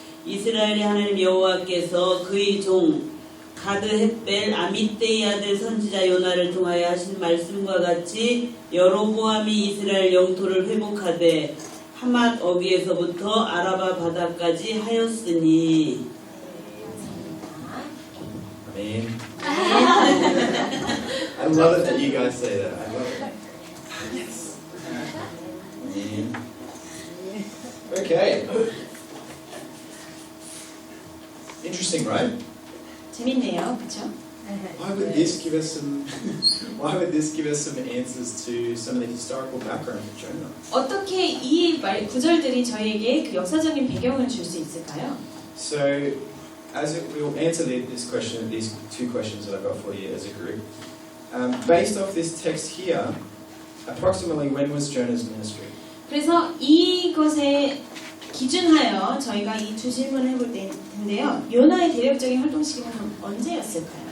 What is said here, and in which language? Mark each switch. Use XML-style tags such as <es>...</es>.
<ko>이스라엘의 하나님 여호와께서 그의 종 가드 햇벨 아미떼의 아들 선지자 요나를 통하여 하신 말씀과 같이 여로보암이 이스라엘 영토를 회복하되 하맛 어귀에서부터 아라바 바다까지 하였으니.</ko> <en>Amen. I love it that you guys say that. I love it. Yes. Amen. Okay. Interesting, right?</en> <ko>재밌네요, 그렇죠?</ko> <en>Why would this give us some? Why would this give us some answers to some of the historical background of Jonah?</en> <ko>어떻게 이 구절들이 저희에게 그 역사적인 배경을 줄 수 있을까요?</ko> <en>So, we'll answer this question, these two questions that I've got for you as a group. Based off this text here, approximately when was Jonah's ministry?</en> <ko>그래서 이것에 기준하여 저희가 이 두 질문을 해볼 텐데요. 요나의 대략적인 활동 시기는 언제였을까요?</ko>